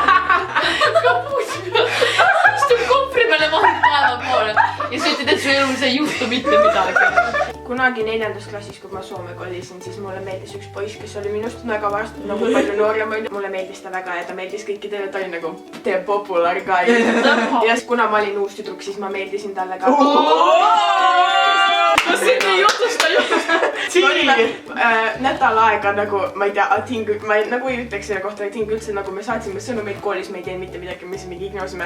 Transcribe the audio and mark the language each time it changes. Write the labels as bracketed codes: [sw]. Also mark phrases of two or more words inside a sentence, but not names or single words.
[et] kapuusi peal, istub kohvri peal ja vahib taeva poole. ja sa ütled, et su elus ei juhtu mitte midagi. kunagi 4. klassis, kui ma Soome kolisin, siis mulle meeldis üks poiss, kes oli minust väga varsti nagu palju noorem. mulle meeldis ta väga ja ta meeldis kõikidele, ta oli nagu [en] the popular guy. [et] ja kuna ma olin uus tüdruk, siis ma meeldisin talle ka. no siin ei jutusta. nädal aega nagu, ma ei tea, ma nagu ei ütleks selle kohta, et üldse nagu me saatsime sõnumeid koolis, me ei teinud mitte midagi, me mingi ignosime.